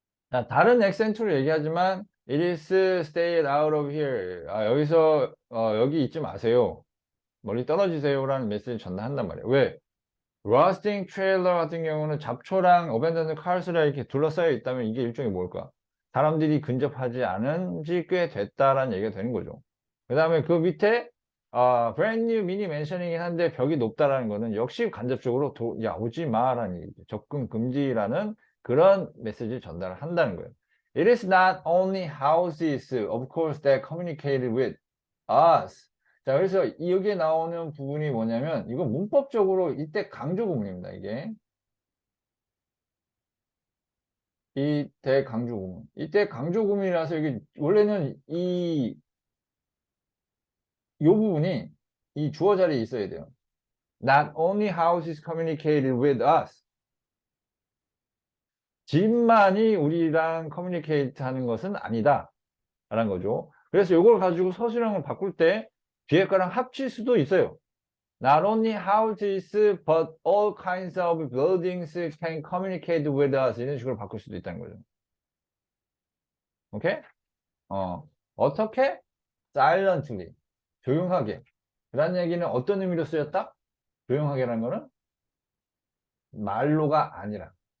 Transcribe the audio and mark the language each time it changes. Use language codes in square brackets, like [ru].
[en] 자, [ko] 다른 액센트로 얘기하지만 [en] it is stay out of here. [ko] 여기서 여기 있지 마세요. 멀리 떨어지세요라는 메시지 전달한단 말이에요. 왜? [en] rusting trailer [ko] 같은 경우는 잡초랑 [en] abandoned cars [ko] 라 이렇게 둘러싸여 있다면 이게 일종의 뭘까? 사람들이 근접하지 않은 지 꽤 됐다라는 얘기가 되는 거죠. 그 다음에 그 밑에 [en] brand new mini mansion [ko] 이긴 한데 벽이 높다라는 거는 역시 간접적으로 야 오지 마라는 얘기죠. 접근 금지라는 그런 메시지를 전달을 한다는 거예요. [en] It is not only houses, of course, that communicate with us. [ko] 자, 그래서 여기에 나오는 부분이 뭐냐면 이건 문법적으로 이때 강조 구문입니다. 이때 강조 구문. 이때 강조 구문이라서 이게 원래는 요 부분이 이 주어 자리에 있어야 돼요. [en] Not only houses communicated with us. [ko] 집만이 우리랑 커뮤니케이트 하는 것은 아니다. 라는 거죠. 그래서 이걸 가지고 서술형을 바꿀 때 뒤에 거랑 합칠 수도 있어요. [en] Not only houses, but all kinds of buildings can communicate with us. [ko] 이런 식으로 바꿀 수도 있다는 거죠. 오케이? 어떻게? Silently. 조용하게. 그런 얘기는 어떤 의미로 쓰였다? 조용하게라는 거는 말로가 아니라.